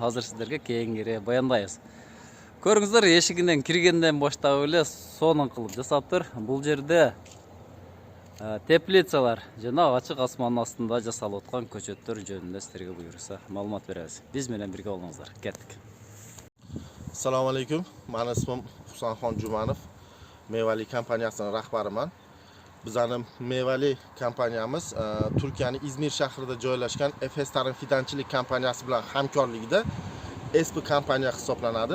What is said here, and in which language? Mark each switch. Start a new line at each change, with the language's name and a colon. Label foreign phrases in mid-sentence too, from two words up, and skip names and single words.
Kyrgyz: Азыр сиздерге кеңири баяндайбыз. Көрүңүздөр, эшигинен киргенден баштап эле сонун кылып жасаптыр. Бул жерде теплицалар жана ачык асмандын астында жасалып аткан көчөттөр жөнүндө сиздерге буюрса маалымат беребиз. Биз менен бирге болуңуздар. Кеттик.
Uzbek: Assalomu alaykum. Meni ismim Husanxon Jumanov. Mevali kompaniyasining rahbariman. Bizning Mevali kompaniyamiz Turkiyaning İzmir shahrida joylashgan Efes Tarım Fidanchilik kompaniyasi bilan hamkorligida ESPI kompaniya hisoblanadi.